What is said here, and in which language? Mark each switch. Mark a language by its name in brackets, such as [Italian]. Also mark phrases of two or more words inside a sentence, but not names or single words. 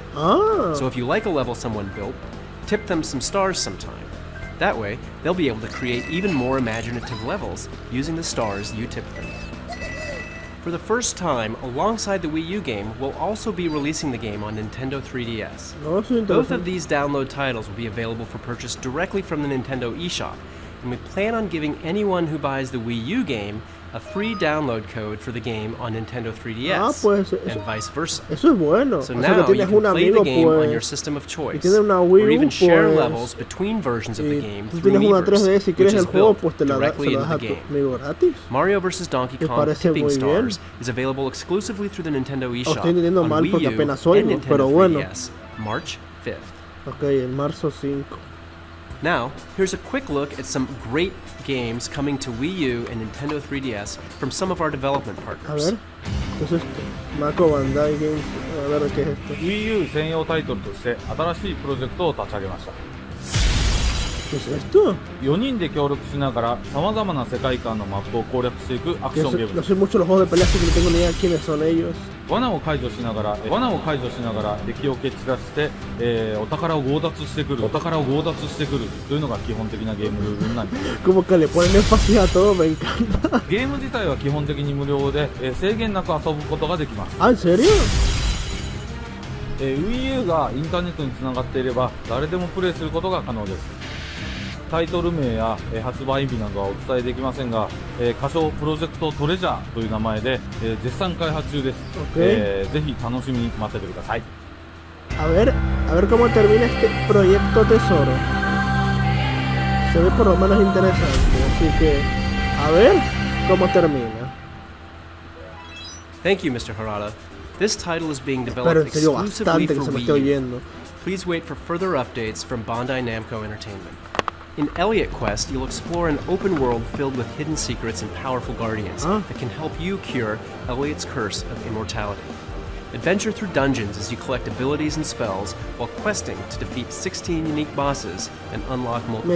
[English] Ah, So if you like a level someone built, tip them some stars sometime. That way, they'll be able to create even more imaginative levels using the stars you tipped them. For the first time, alongside the Wii U game, we'll also be releasing the game on Nintendo 3DS. [Spanish] no, eso es [English] Both of [Spanish] interesante. [English] these download titles will be available for purchase directly from the Nintendo eShop, and we plan on giving anyone who buys the Wii U game a free download code for the game on Nintendo 3DS, [Spanish] Ah, pues, [English] and vice versa. [Spanish] Eso es bueno. [English] So [Spanish] O sea que [English] now you [Spanish] tienes [English] can [Spanish] un [English] play the [Spanish] amigo, [English] game on your [Spanish] pues, [English] system of choice, [Spanish] tiene una Wii [English] or [Spanish] U, [English] even share [Spanish] pues, [English] levels between versions of the [Spanish] y [English] game [Spanish] tú [English] through [Spanish] tienes una [English] Miiverse, [Spanish] 3DS y [English] which [Spanish] quieres [English] is [Spanish] el juego, [English] built [Spanish] pues te la [English] directly [Spanish] das [English] into [Spanish] a [English] the [Spanish] tu [English] game. [Spanish] amigo gratis. [English] Mario vs. Donkey [Spanish] Me [English] Kong [Spanish] parece [English] Tipping [Spanish] muy bien. [English] Stars is available exclusively through the Nintendo [Spanish] Oh, [English] eShop [Spanish] estoy entendiendo [English] on [Spanish] mal [English] Wii [Spanish] porque [English] U [Spanish] apenas [English] and [Spanish] oigo, [English] Nintendo [Spanish] pero bueno. [English] 3DS, March 5th. [Spanish] Ok, en marzo 5. [English] Now, here's a quick look at some great games coming to Wii U and Nintendo 3DS from some of our development [Spanish] A [English] partners. [Spanish] ver, ¿qué es esto? Mako Bandai Games, a ver qué es esto. [Japanese] Wii U 専用タイトルとして新しいプロジェクトを立ち上げました。 [Spanish] ¿Qué es esto? [Japanese] 4 人で協力しながら様々な世界観のマップを攻略していくアクションゲーム [Spanish] No [Japanese] です。 [Spanish] sé mucho los juegos de pelea, así que no tengo ni idea quiénes son ellos. [Japanese] 罠を解除しながら敵を蹴散らして、お宝を強奪してくるというのが基本的なゲームルールになります。 [Spanish] Como que le ponen énfasis a todo, me encanta. [Japanese] ゲーム自体は基本的に無料で、制限なく遊ぶことができます。 [Spanish] Ah, ¿en serio? [Japanese] Wii U がインターネットにつながっていれば誰でもプレイすることが可能です。タイトル名や発売日などはお伝えできませんが、仮称プロジェクトトレジャーという名前で、絶賛開発中です。 [Spanish] Ok. [Japanese] ぜひ楽しみに待っててください。 [Spanish] A ver cómo termina este proyecto tesoro. Se ve por lo menos interesante, así que a ver cómo termina. [English] Thank you, Mr. Harada. This title is being [Spanish] Pero [English] developed [Spanish] en serio [English] exclusively [Spanish] bastante que [English] for [Spanish] se me [English] Wii [Spanish] esté [English] U. [Spanish] oyendo. [English] Please wait for further updates from Bandai Namco Entertainment. In Elliot Quest, you'll explore an open world filled with hidden secrets and powerful guardians that can help you cure Elliot's curse of immortality. Adventure through dungeons as you collect abilities and spells while questing to defeat 16 unique bosses and unlock multiple